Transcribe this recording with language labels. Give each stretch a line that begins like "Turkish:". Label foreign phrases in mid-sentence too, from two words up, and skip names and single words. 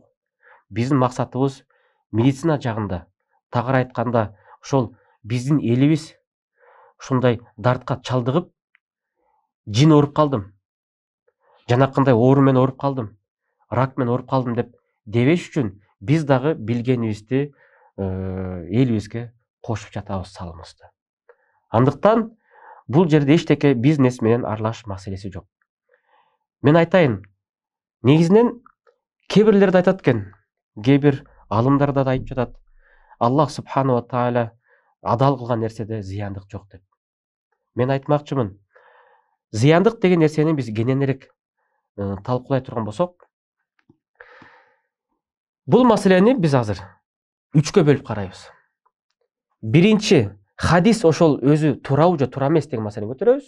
Kyrgyz: Биздин максатыбыз медицина жагында, тагыраак айтканда, ошол биздин элибиз ушундай дартка чалдыгып, жин ооруп калдым, жанакындай оору менен ооруп калдым, рак менен ооруп калдым деп дебеш үчүн биз дагы билгенибизди элибизге кошуп жатабыз салымызды. Андыктан бул жерде эчтеке бизнес менен аралаш маселеси жок. Мен айтайын, негизинен кээ бирлерди айтат экен, кээ бир алымдар да айтып жатат, Аллах
Arabic: سبحانه وتعالى
Kyrgyz: адал кылган нерседе зыяндык жок деп. Мен айтмакчымын, зыяндык деген нерсени биз кененирээк талкуулай турган болсок, бул маселени биз азыр 3кө бөлүп карайбыз. Биринчи, хадис ошол өзү туурабы же туура эмес деген маселени көтөрөбүз.